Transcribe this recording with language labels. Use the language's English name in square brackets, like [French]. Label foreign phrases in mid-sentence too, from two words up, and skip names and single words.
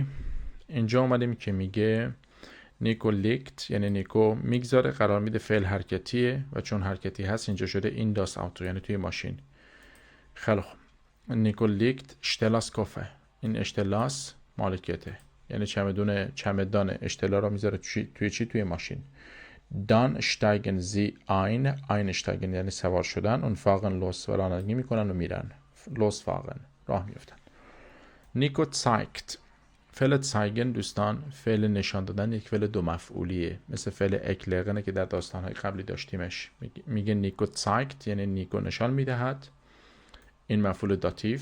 [Persian] اینجا اومدیم که میگه نیکو لیکت یعنی نیکو میگذاره قرار میده فعل حرکتیه و چون حرکتی هست اینجا شده این [German] das Auto [Persian] یعنی توی ماشین. خیلی خوب. [German] Nico legt Stellas Koffer. [Persian] این اشتلاس مالکیته یعنی چمدان اشتلا رو میذاره توی چی؟ توی ماشین. [German] dann steigen sie einsteigen [Persian] یعنی سوار شدن. اون [German] fahren los [Persian] و رانندگی میکنن و میرن. losfahren راه میفتن. [German] نیکو zeigt. [Persian] فعل zeigen دوستان فعل نشان دادن یک فعل دو مفعولیه مثل فعل اکلغنه که در داستانهای قبلی داشتیمش. میگه نیکو zeigt یعنی نیکو نشان میدهد. این مفعول داتیو.